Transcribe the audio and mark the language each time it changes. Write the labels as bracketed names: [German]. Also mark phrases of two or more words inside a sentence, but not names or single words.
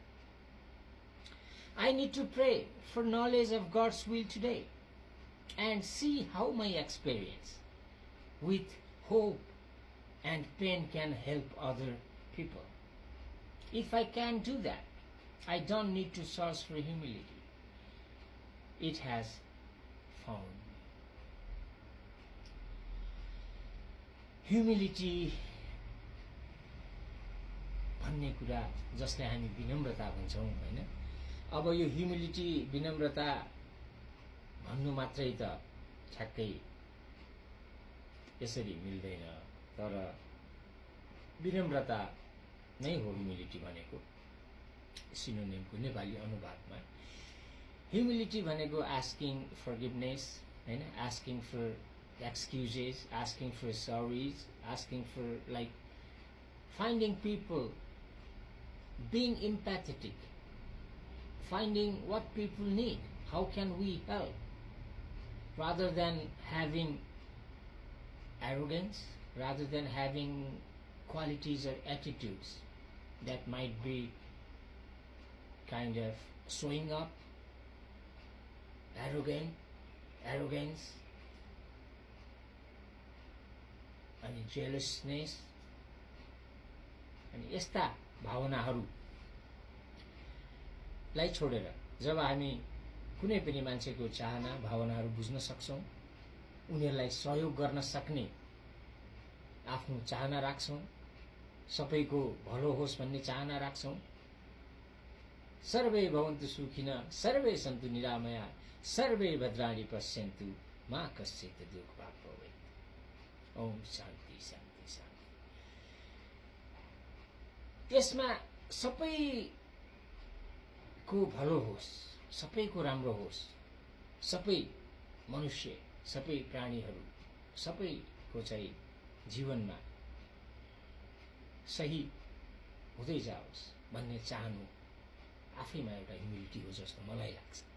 [English] I need to pray for knowledge of God's will today and see how my experience with hope and pain can help other people. If I can do that, I don't need to search for humility. It has found me. [Nepali] Humility भन्ने कुरा जसले हामी विनम्रता भन्छौं हैन। अब यो ह्युमिलिटी विनम्रता भन्नु मात्रै त ठ्याक्कै यसरी मिल्दैन, तर विनम्रता नै हो ह्युमिलिटी भनेको सिनोनिमको नेपाली अनुवादमा। ह्युमिलिटी भनेको [English] asking forgiveness [Nepali] हैन, [English] asking for excuses, asking for sorries, asking for finding people, being empathetic, finding what people need, how can we help, rather than having arrogance, rather than having qualities or attitudes that might be kind of showing up, arrogance, [Nepali] अनि जेलसनेस अनि यस्ता भावनाहरूलाई छोडेर जब हामी कुनै पनि मान्छेको चाहना भावनाहरू बुझ्न सक्छौं, उनीहरूलाई सहयोग गर्न सक्ने आफ्नो चाहना राख्छौं, सबैको भलो होस् भन्ने चाहना राख्छौं, [Sanskrit] सर्वे भवन्तु सुखिनः सर्वे सन्तु निरामया सर्वे भद्राणि पश्यन्तु मा कश्चित् दुःखभाग् भवेत्। ओम शान्ति शान्ति शान्ति। [Nepali] त्यसमा सबैको भलो होस्, सबैको राम्रो होस्, सबै मनुष्य सबै प्राणीहरू सबैको चाहिँ जीवनमा सही हुँदै जाओस् भन्ने चाहनु आफैमा एउटा ह्युमिलिटी हो जस्तो मलाई लाग्छ।